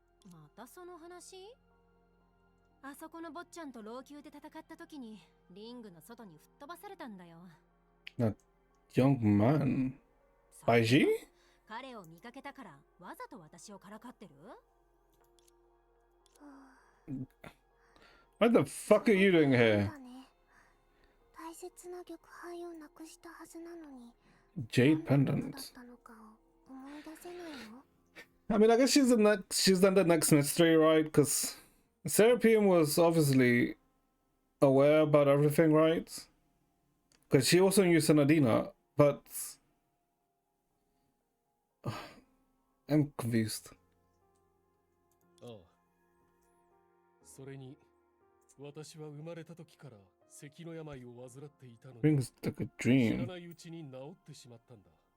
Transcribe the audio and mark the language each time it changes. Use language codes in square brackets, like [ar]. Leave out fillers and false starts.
[ja] またその話？あそこの坊ちゃんと老朽で戦った時にリングの外に吹っ飛ばされたんだよ。 [en] That young man. Baiji? [ja] 彼を見かけたからわざと私をからかってる？ [en] What the fuck are you doing here? [ja] 大切な玉杯をなくしたはずなのに。 [en] Jade pendant. [ja] だったのかを思い出せないの？ [en] I mean, I guess she's done that next mystery, right? Because Serapium was obviously aware about everything, right? Because she also knew Senadina, but I'm confused. ああ、 [ja] それに私は生まれた時から咳の病を患っていたのに [en] Rings like a [ja] 知ら [en] dream. [ja] ないうちに治ってしまったんだ。